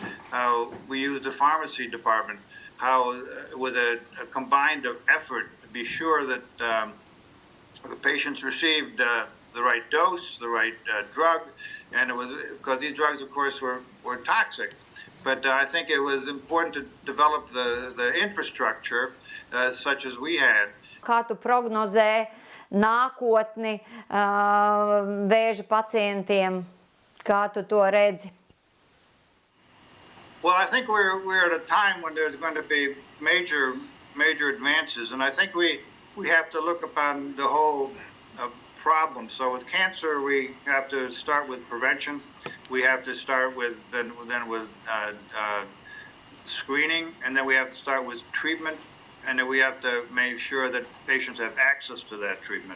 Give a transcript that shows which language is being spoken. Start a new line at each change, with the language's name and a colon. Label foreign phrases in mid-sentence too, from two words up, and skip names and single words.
English: how we used the pharmacy department, how with a combined effort be sure that the patients received the right dose, the right drug, and it was because these drugs, of course, were toxic. But I think it was important to develop the infrastructure such as we had.
Latvian: Kā tu prognozē nākotni vēža pacientiem? Kā tu to redzi?
English: Well, I think we're at a time when there's going to be major advances, and I think we have to look upon the whole problem. So with cancer, we have to start with prevention. We have to start with then with screening, and then we have to start with treatment, and then we have to make sure that patients have access to that treatment.